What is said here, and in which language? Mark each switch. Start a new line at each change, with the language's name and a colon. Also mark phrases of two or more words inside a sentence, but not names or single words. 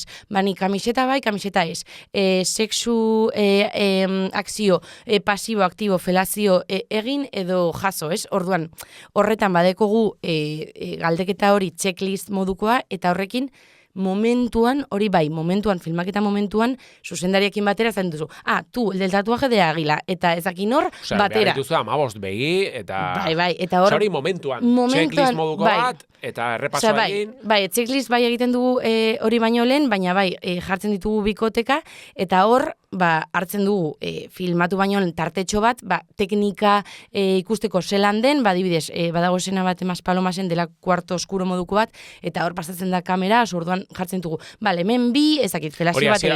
Basque: Bani, kamiseta bai, kamiseta ez. Sexu, akzio, pasibo, aktibo, felazio, egin edo jaso, ez? Orduan, horretan badekogu galdeketa hori checklist modukoa, eta horrekin momentuan, filmaketa momentuan, zuzendariekin batera zaten duzu.
Spanish: Tu, el del tatuaje de águila,
Basque: eta ezakin hor, batera. Behar dituzu 15 begi, eta... Bai, eta hor... Hori momentuan, checklist moduko bat, eta errepaso egin... Bai, checklist bai egiten dugu hori baino lehen, baina bai, jartzen ditugu bikoteka, eta hor, hartzen dugu filmatu baino lehen tartetxo bat, teknika ikusteko zelan den, adibidez, badago esena bat Mas Palomasen dela
Spanish: kuarto oskuro
Basque: moduko bat, eta hor pasatzen da kamera, orduan jartzen dugu, hemen bi, ez dakit, felazio bat egiten.